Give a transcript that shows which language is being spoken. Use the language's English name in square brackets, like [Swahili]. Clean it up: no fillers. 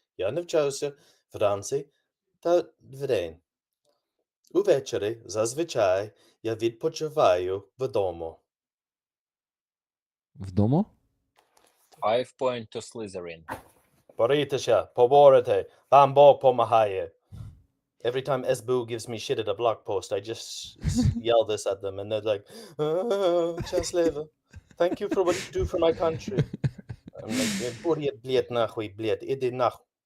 [Ukrainian] Я навчаюся в ранці та вдень. Увечері, зазвичай, я відпочиваю вдома. Вдома? [English] 5 point to Slytherin. [Ukrainian] Борітеся, поборете, вам Бог помагає. [English] Every time SBU gives me shit at a blog post, I just yell this at them, and they're like, [Russian] "Счастливо. [English] Thank you for what you do for my country." I'm like, [Russian] "Бурят, блядь, нахуй, блядь, иди нахуй.